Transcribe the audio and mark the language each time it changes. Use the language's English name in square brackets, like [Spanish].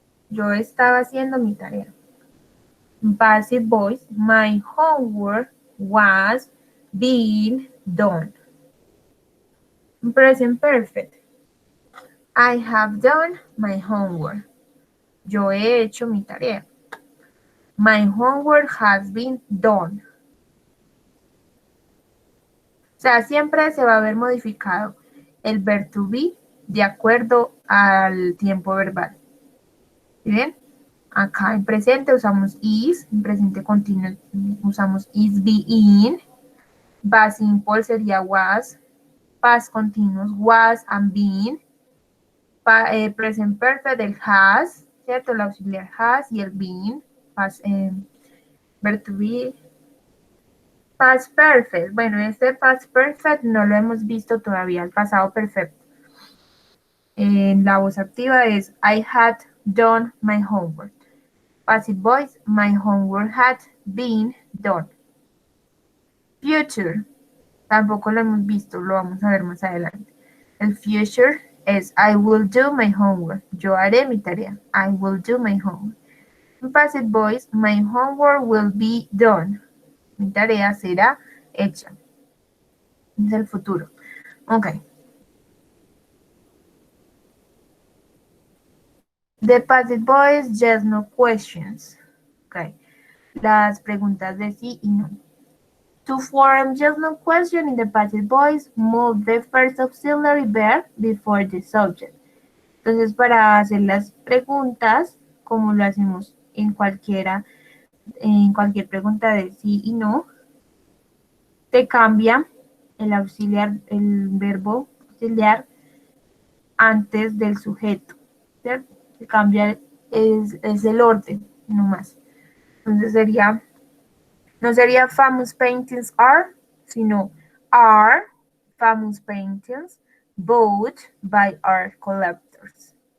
[Spanish] Yo estaba haciendo mi tarea. [English] Passive voice. My homework was being done. Present perfect. I have done my homework. [Spanish] Yo he hecho mi tarea. [English] My homework has been done. [Spanish] O sea, siempre se va a ver modificado el verb to be de acuerdo al tiempo verbal. ¿Sí ven? Acá en presente usamos is, en presente continuo usamos is being, past simple sería was, past continuous was and being, present perfect el has, ¿cierto? El auxiliar has y el being, past, verb to be. [English] Past perfect. [Spanish] Bueno, este past perfect no lo hemos visto todavía, el pasado perfecto. En la voz activa es [English] I had done my homework. Passive voice, my homework had been done. [Spanish] Future, tampoco lo hemos visto, lo vamos a ver más adelante. El future es [English] I will do my homework. [Spanish] Yo haré mi tarea. [English] I will do my homework. [Spanish] En passive voice, [English] my homework will be done. [Spanish] Mi tarea será hecha. Es el futuro. Ok. [English] The passive voice, yes, no questions. Ok. [Spanish] Las preguntas de sí y no. [English] To form just no question in the passive voice, move the first auxiliary verb before the subject. [Spanish] Entonces, para hacer las preguntas, como lo hacemos en cualquier pregunta de sí y no, te cambia el auxiliar, el verbo auxiliar antes del sujeto, ¿cierto? Se cambia, es el orden, no más. Entonces sería, no sería [English] famous paintings are, [Spanish] sino [English] are famous paintings bought by art collectors.